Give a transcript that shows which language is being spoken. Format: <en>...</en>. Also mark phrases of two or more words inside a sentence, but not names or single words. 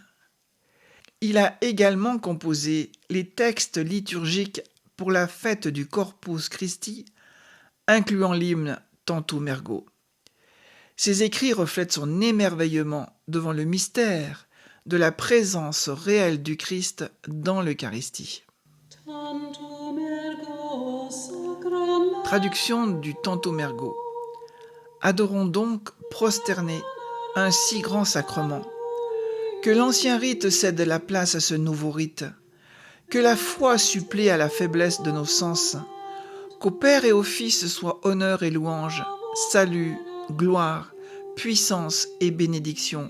<fr>Il a également composé les textes liturgiques pour la fête du Corpus Christi, incluant l'hymne Tantum Ergo. Ses écrits reflètent son émerveillement devant le mystère de la présence réelle du Christ dans l'Eucharistie.</fr> <la>Tantum ergo</la> <fr>Traduction du Tanto Mergo. Adorons donc prosternés un si grand sacrement. Que l'ancien rite cède la place à ce nouveau rite. Que la foi supplée à la faiblesse de nos sens. Qu'au Père et au Fils soit honneur et louange, salut, gloire, puissance et bénédiction.</fr>